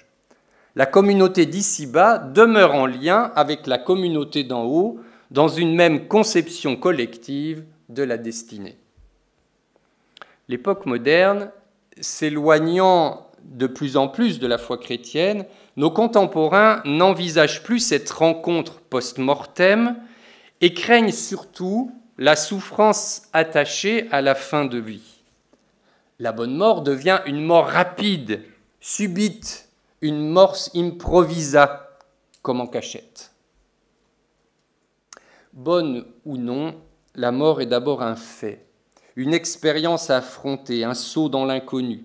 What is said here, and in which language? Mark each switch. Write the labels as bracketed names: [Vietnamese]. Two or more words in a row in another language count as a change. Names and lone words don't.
[French] La communauté d'ici-bas demeure en lien avec la communauté d'en haut dans une même conception collective de la destinée. L'époque moderne, s'éloignant de plus en plus de la foi chrétienne, nos contemporains n'envisagent plus cette rencontre post-mortem et craignent surtout la souffrance attachée à la fin de vie. La bonne mort devient une mort rapide, subite, une [Latin] mors improvisa, [French] comme en cachette. Bonne ou non, la mort est d'abord un fait, une expérience à affronter, un saut dans l'inconnu.